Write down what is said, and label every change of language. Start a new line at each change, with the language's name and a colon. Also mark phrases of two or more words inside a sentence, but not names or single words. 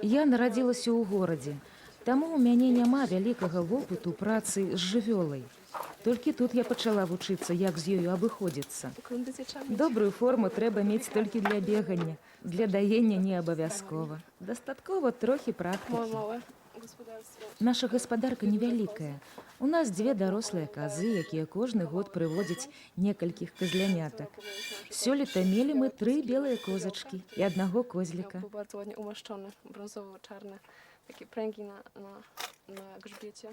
Belarusian: Я нарадзілася ў горадзе, таму ў мяне няма вялікага вопыту працы з жывёлай. Толькі тут я пачала вучыцца, як з ёю абыходзіцца.
Polish: Kondycję trzeba mieć.
Belarusian: Добрую форму трэба мець толькі для бегання. Для даення не абавязкова. Дастаткова трохі практыкі.
Polish: Małe gospodarstwo.
Belarusian: Наша гаспадарка невялікая. У нас 2 дарослыя казы, якія кожны год прыводзяць некалькіх казлянятак. Сёлета мелі мы 3 белыя козачкі і 1 козліка.
Polish: Był bardzo ładnie umaszczony, brązowo-czarne, takie pręgi na grzbiecie.